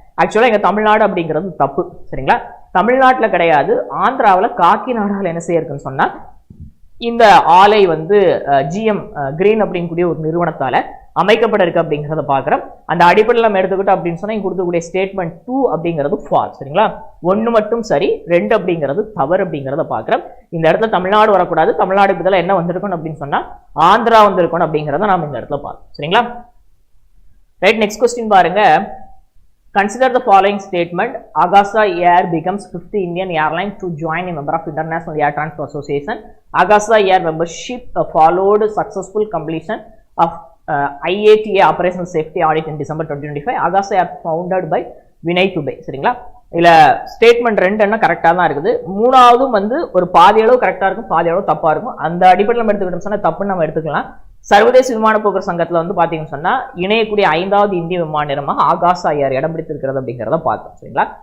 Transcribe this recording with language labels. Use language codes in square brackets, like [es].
[ta] ஆக்சுவலா இங்க தமிழ்நாடு அப்படிங்கிறது தப்பு. சரிங்களா? தமிழ்நாட்டில் கிடையாது, ஆந்திராவில் காக்கிநாடாவில் என்ன செய்யிருக்குன்னு சொன்னா இந்த ஆலை வந்து ஜிஎம் கிரீன் அப்படிங்கக்கூடிய ஒரு நிறுவனத்தால அமைக்கப்பட இருக்கு அப்படிங்கிறத பாக்குறோம். அந்த அடிப்படையில் நம்ம எடுத்துக்கிட்டோம் அப்படின்னு சொன்னா இங்க கொடுக்கக்கூடிய ஸ்டேட்மெண்ட் 2 அப்படிங்கிறது ஃபால்ஸ். சரிங்களா? 1 மட்டும் சரி, 2 அப்படிங்கிறது தவறு அப்படிங்கிறத பாக்குறோம். இந்த இடத்துல தமிழ்நாடு வரக்கூடாது. தமிழ்நாடு பதிலாக என்ன வந்திருக்கணும் அப்படின்னு சொன்னா ஆந்திரா வந்திருக்கணும் அப்படிங்கிறத நாம இந்த இடத்துல பார்க்கணும். சரிங்களா? ரைட், நெக்ஸ்ட் கொஸ்டின் பாருங்க. [en] Consider the following statement. Agasa Air becomes 5th Indian airline to join a member of International Air Transport Association. Agasa Air membership followed successful completion of IATA operational safety audit in December 2025. Agasa Air founded by Vinay Dubey. [ta] சரிங்களா? இல்ல statement 2 என்ன கரெக்டா தான் இருக்குது. மூணாவதும் வந்து ஒரு பாதி அளவு கரெக்டா இருக்கும், பாதி அளவு தப்பா இருக்கும். அந்த அடிப்படையில் நம்ம எடுத்துக்கிட்டோம் சொன்னா தப்புன்னு நம்ம எடுத்துக்கலாம். சர்வதேச விமான போக்குவரத்து சங்கத்துல வந்து பாத்தீங்கன்னு சொன்னா இணையக்கூடிய 5வது இந்திய விமான நிறுவனமாக ஆகாசா ஏர் இடம் பிடித்திருக்கிறது அப்படிங்கிறத பார்த்தோம். சரிங்களா?